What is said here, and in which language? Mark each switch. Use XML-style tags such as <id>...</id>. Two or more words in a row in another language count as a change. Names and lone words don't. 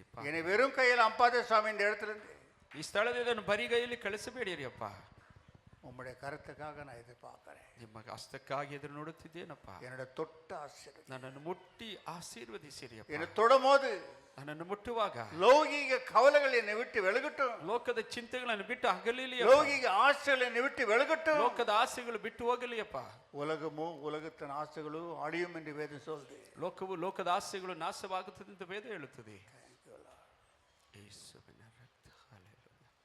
<ta>என்னை வெறும் கையில் அம்பாதே சுவாமி, இந்த இடத்துல இருந்து</ta> <kn>ಈ ಸ್ಥಳದಿಂದ ಬರಿಗೈಯಲ್ಲಿ ಕಳಿಸಬೇಡಿರಿ ಅಪ್ಪ.</kn> <ta>உம்முடைய கருத்துக்காக நான் எதிர்பார்க்கிறேன்.</ta> <kn>ನಿಮ್ಮ ಹಸ್ತಕ್ಕಾಗಿ ಎದುರು ನೋಡುತ್ತಿದ್ದೇನಪ್ಪ.</kn> <ta>என்னோட தொட்ட ஆசீர்வாதம்</ta> <kn>ನನ್ನನ್ನು ಮುಟ್ಟಿ ಆಶೀರ್ವದಿಸಿರಿ ಅಪ್ಪ.</kn> <ta>என்னை தொடும்போது</ta> <kn>ನನ್ನನ್ನು ಮುಟ್ಟುವಾಗ</kn> <ta>லௌகீக கவலைகள் என்னை விட்டு விலகட்டும்.</ta> <kn>ಲೋಕದ ಚಿಂತೆಗಳನ್ನು ಬಿಟ್ಟು ಅಗಲಿಲಿ.</kn> <ta>லௌகீக ஆசைகள் என்னை விட்டு விலகட்டும்.</ta> <kn>ಲೋಕದ ಆಸೆಗಳು ಬಿಟ್ಟು ಹೋಗಲಿ ಅಪ್ಪ.</kn> <ta>உலகமும் உலகத்தின் ஆசைகளும் அழியும் என்று வேதம் சொல்லுது.</ta> <kn>ಲೋಕವು, ಲೋಕದ ಆಸೆಗಳು ನಾಶವಾಗುತ್ತದೆ ಎಂದು ವೇದ ಹೇಳುತ್ತದೆ. ಯೇಸುವಿನ ರಕ್ತ, ಹಲ್ಲೆಲೂಯಾ.</kn>